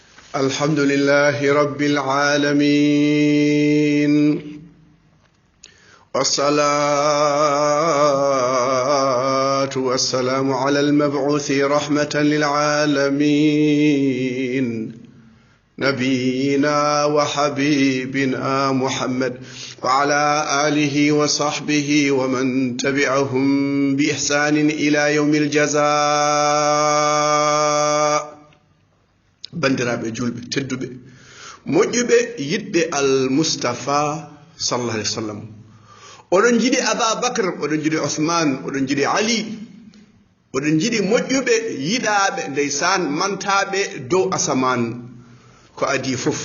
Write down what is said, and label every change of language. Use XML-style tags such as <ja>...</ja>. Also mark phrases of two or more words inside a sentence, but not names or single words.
<ar>الحمد لله رب العالمين والصلاة والسلام على المبعوث رحمة للعالمين نبينا وحبيبنا محمد وعلى آله وصحبه ومن تبعهم بإحسان إلى يوم الجزاء.</ar> <ff>bandiraɓe julɓe tedduɓe moƴƴuɓe yiɗɓe almustafa</ff> <ar>صلى الله عليه و سلم,</ar> <ff>oɗon jiɗi ababacre, oɗon jiɗi ousmane, oɗon jiɗi ali, oɗon jiɗi moƴƴuɓe yiɗaɓe ndeysan mantaɓe dow asaman ko adi fof.</ff>